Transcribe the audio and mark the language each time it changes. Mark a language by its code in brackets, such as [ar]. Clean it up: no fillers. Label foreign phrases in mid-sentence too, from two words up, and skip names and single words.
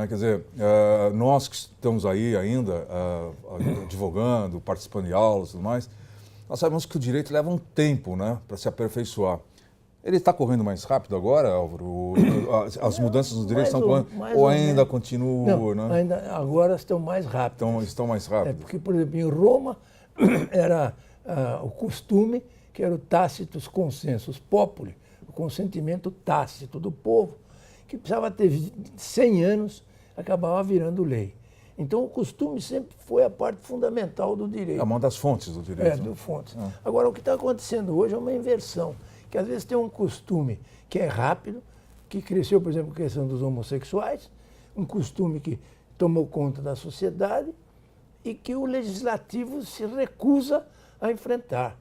[pt] Quer dizer, nós que estamos aí ainda advogando, participando de aulas e tudo mais, nós sabemos que o direito leva um tempo, né, para se aperfeiçoar. Ele está correndo mais rápido agora, Álvaro? As mudanças no direito estão correndo? Ou ainda continuam? Não, né? ainda agora estão mais rápidas. Estão mais rápidas. Porque, por exemplo, em Roma era o costume, que era o [la] tácitus consensus populi, [pt] o consentimento tácito do povo, que precisava ter 100 anos, acabava virando lei. Então, o costume sempre foi a parte fundamental do direito. É uma das fontes do direito. Do fontes. Agora, o que está acontecendo hoje é uma inversão, que às vezes tem um costume que é rápido, que cresceu, por exemplo, a questão dos homossexuais, um costume que tomou conta da sociedade e que o legislativo se recusa a enfrentar.